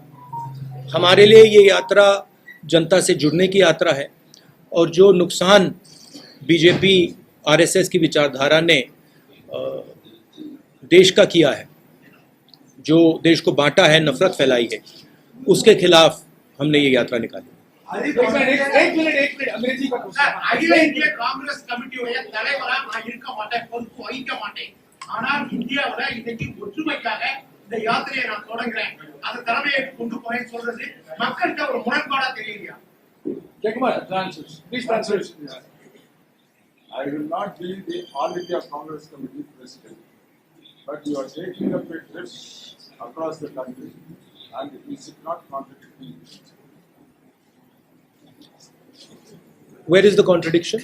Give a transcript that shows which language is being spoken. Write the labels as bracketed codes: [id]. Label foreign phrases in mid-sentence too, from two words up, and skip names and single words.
[hi] हमारे लिए ये यात्रा जनता से जुड़ने की यात्रा है, और जो नुकसान बीजेपी आरएसएस की विचारधारा ने देश का किया है, जो देश को बांटा है, नफरत फैलाई है, उसके खिलाफ हमने ये यात्रा निकाली। एक मिनट अंग्रेजी का क्वेश्चन। कांग्रेस कमिटी है [ta] தலைவரா நான் இருக்க மாட்டேன், பொறுப்பு வகிக்க மாட்டேன். ஆனால் இந்தியாவுல இன்னைக்கு ஒற்றுமைக்காக இந்த யாத்திரையை நான் தொடங்குறேன், அந்த தலைமையை கொண்டு போறேன்னு சொல்றது மக்கள்கிட்ட ஒரு முரண்பாடா தெரியலையா? [en] Jegamar translate please translate. I will not be the All India Congress Committee president, but you are taking up a trip across the country, and it should not contradict me. Where is the contradiction?